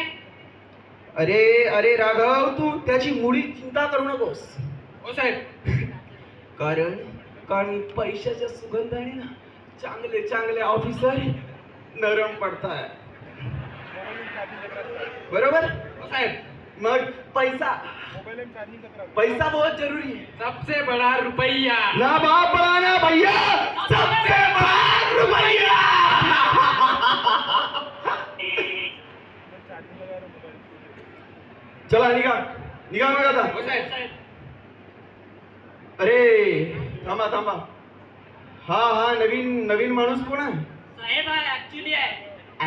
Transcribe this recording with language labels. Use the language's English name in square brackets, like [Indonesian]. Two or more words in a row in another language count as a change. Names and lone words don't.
[Marathi] अरे राघव, तू त्याची मुळी चिंता करू नकोस. हो साहेब. कारण पैशाच्या सुगंधाने ना चांगले ऑफिसर नरम पडताय, बरोबर? हो साहेब. [Hindi] मग पैसा बहुत जरूरी है. सबसे बड़ा रुपया. ना बाप बड़ा ना भैया, सबसे बड़ा रुपया. [Marathi] चला निघा मग आता. हो साहेब. अरे थांबा. हा नवीन माणूस कोण आहे? साहेब, हा ऍक्च्युली आहे.